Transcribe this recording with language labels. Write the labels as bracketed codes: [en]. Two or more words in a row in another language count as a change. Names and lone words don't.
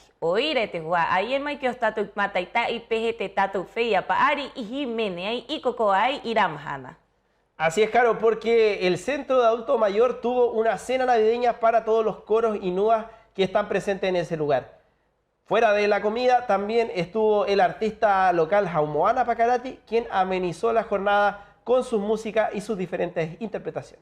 [rap] O ire te hua, ai e mai ki o tātou mataita i pehe te tātou whia paari i himene ai i kokoa ai i ramahana. [es] Así es, Caro, porque el Centro de Adulto Mayor tuvo una cena navideña para todos los coros y nuas que están presentes en ese lugar. Fuera de la comida también estuvo el artista local Haumoana Pakarati, quien amenizó la jornada con su música y sus diferentes interpretaciones.